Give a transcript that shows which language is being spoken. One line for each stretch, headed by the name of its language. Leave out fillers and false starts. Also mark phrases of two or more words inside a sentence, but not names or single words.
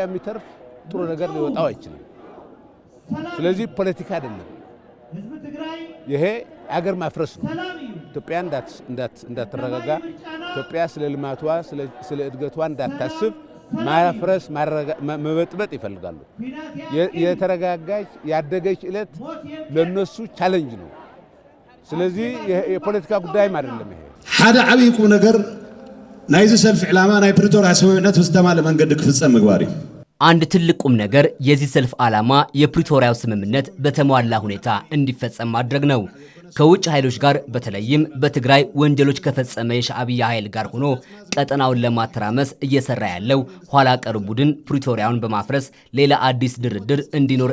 Amharic: የሚተርፍ ጥሩ ነገር ሊወጣው አይችልም። ስለዚህ ፖለቲካ አይደለም፣ ይሄ አገር ማፍረስ ነው። ኢትዮጵያ እንዳትረጋጋ፣ ኢትዮጵያ ስለ ልማቷ ስለ እድገቷ እንዳታስብ ማፍረስ መበጥበጥ ይፈልጋሉ። የተረጋጋች ያደገች ዕለት ለነሱ ቻሌንጅ ነው። ስለዚህ የፖለቲካ ጉዳይም አይደለም። ይሄ
Tigrinya: ሓደ ዓብይ ቁም ነገር ናይዚ ሰልፍ ዕላማ ናይ ፕሪቶሪያ ስምምዕነት ብዝተማለ መንገዲ ክፍጸም ምግባር እዩ።
Amharic: አንድ ትልቅ ቁም ነገር የዚህ ሰልፍ ዓላማ የፕሪቶሪያው ስምምነት በተሟላ ሁኔታ እንዲፈጸም ማድረግ ነው። ከውጭ ኃይሎች ጋር በተለይም በትግራይ ወንጀሎች ከፈጸመ የሻዕቢያ ኃይል ጋር ሆኖ ቀጠናውን ለማተራመስ እየሰራ ያለው ኋላ ቀር ቡድን ፕሪቶሪያውን በማፍረስ ሌላ አዲስ ድርድር እንዲኖር